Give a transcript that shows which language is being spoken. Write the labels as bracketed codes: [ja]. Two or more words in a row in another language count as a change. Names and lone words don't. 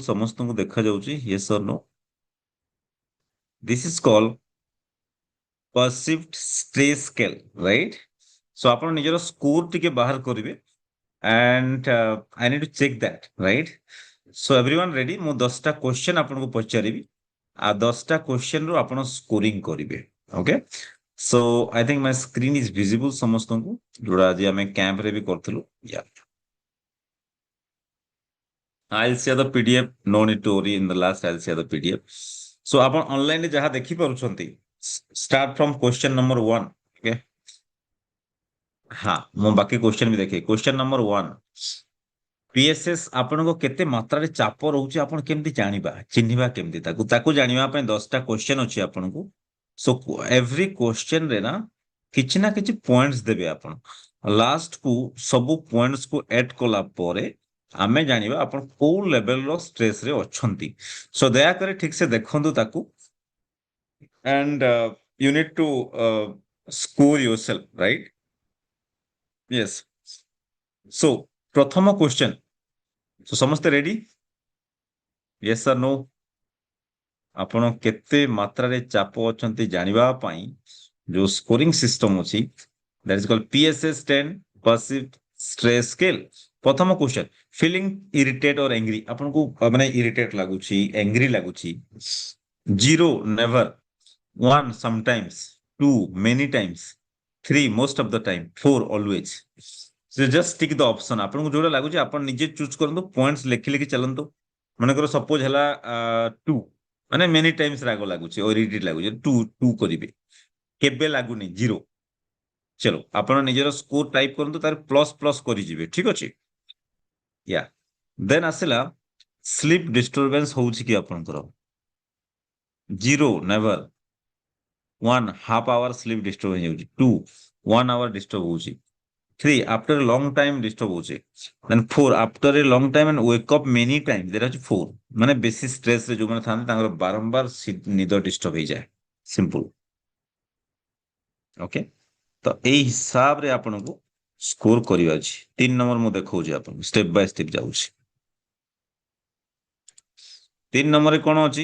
[or] ସମସ୍ତଙ୍କୁ ଦେଖାଯାଉଛି? [en] Yes or no? This is called perceived stress scale, right? So [or] ଆପଣ ନିଜର ସ୍କୋର ଟିକେ ବାହାର କରିବେ [en] and I need to check that, right? So everyone ready? [or] ମୁଁ 10ଟା କ୍ୱେଶ୍ଚନ ଆପଣଙ୍କୁ ପଚାରିବି ଆଉ 10ଟା କ୍ୱେଶ୍ଚନରୁ ଆପଣ ସ୍କୋରିଂ କରିବେ, ଓକେ? [en] So I think my screen is visible [or] ସମସ୍ତଙ୍କୁ, ଯୋଉଟା ଆଜି ଆମେ କ୍ୟାମ୍ପରେ ବି କରିଥିଲୁ। [en] Yeah. I'll share the PDF. No need to worry. In the last, I'll share the PDF. [or] So ଆପଣ ଅନଲାଇନରେ ଯାହା ଦେଖିପାରୁଛନ୍ତି, [en] start from question number 1. Okay? [or] ହଁ, ମୁଁ ବାକି କ୍ୱେଶ୍ଚନ ବି ଦେଖେ। [en] question number [or] 1, PSS ଆପଣଙ୍କ କେତେ ମାତ୍ରାରେ ଚାପ ରହୁଛି ଆପଣ କେମିତି ଜାଣିବା, ଚିହ୍ନିବା କେମିତି ତାକୁ? ତାକୁ ଜାଣିବା ପାଇଁ 10ଟା କ୍ୱେଶ୍ଚନ ଅଛି ଆପଣଙ୍କୁ। [en] so every [or] କ୍ୱେଶ୍ଚନରେ ନା କିଛି ପଏଣ୍ଟସ ଦେବେ ଆପଣ। ଲାଷ୍ଟକୁ ସବୁ ପଏଣ୍ଟସକୁ ଏଡ୍ କଲା ପରେ ଆମେ ଜାଣିବା ଆପଣ କୋଉ ଲେଭେଲର ଷ୍ଟ୍ରେସରେ ଅଛନ୍ତି। [en] ସୋ [or] ଦୟାକରି ଠିକ ସେ ଦେଖନ୍ତୁ ତାକୁ [en] and you need to score yourself, right? [or] Yes. So ପ୍ରଥମ କ୍ୱେଶ୍ଚନ, so ସମସ୍ତେ ରେଡି? [en] Yes or no? [or] ଆପଣ କେତେ ମାତ୍ରାରେ ଚାପ ଅଛନ୍ତି ଜାଣିବା ପାଇଁ ଯୋଉ [en] scoring system [or] ଅଛି, [en] that is called PSS-10 perceived stress scale। [or] ପ୍ରଥମ କ୍ୱେଶ୍ଚନ, [en] feeling irritated or angry, [or] ଆପଣଙ୍କୁ ମାନେ ଇରିଟେଟ୍ ଲାଗୁଛି, ଏଙ୍ଗ୍ରି ଲାଗୁଛି? [en] 0 ନେଭର, 1 sometimes, 2 many times, 3 most of the time, 4 always। So just tick the option। [or] ଆପଣଙ୍କୁ ଯୋଉଟା ଲାଗୁଛି ଆପଣ ନିଜେ ଚୁଜ୍ କରନ୍ତୁ, ପଏଣ୍ଟସ ଲେଖି ଲେଖି ଚାଲନ୍ତୁ। ମନେକର ସପୋଜ ହେଲା 2, ମାନେ [en] many times [or] ରାଗ ଲାଗୁଛି, ଇରିଟେଟ୍ ଲାଗୁଛି, 2 କରିବେ। କେବେ ଲାଗୁନି, 0। ଚलो ଆପଣ ନିଜର [en] score type [or] କରନ୍ତୁ, ତାର [en] plus plus [or] କରିଯିବେ, ଠିକ ଅଛି? [en] ya then [or] ଆସିଲା [en] sleep disturbance [or] ହଉଛି କି ଆପଣଙ୍କର? [en] 0 ନେଭର, 1 half hour sleep disturb ହେଇଯାଉଛି, 2 1 hour disturb ହଉଛି, 3 after a long time ଡିଷ୍ଟର୍ବ ହଉଛି, then 4 after a long time and wake up many times, [or] ଦେଟ ହଉଛି 4। ମାନେ ବେଶୀ ଷ୍ଟ୍ରେସରେ ଯୋଉମାନେ ଥାନ୍ତି ତାଙ୍କର ବାରମ୍ବାର ନିଦ ଡିଷ୍ଟର୍ବ ହେଇଯାଏ, ସିମ୍ପଲ। ଓକେ, ତ ଏଇ ହିସାବରେ ଆପଣଙ୍କୁ ସ୍କୋର କରିବା ଅଛି। 3 ନମ୍ବର ମୁଁ ଦେଖଉଛି ଆପଣଙ୍କୁ, [en] step by step [or] ଯାଉଛି। 3 ନମ୍ବରରେ କଣ ଅଛି?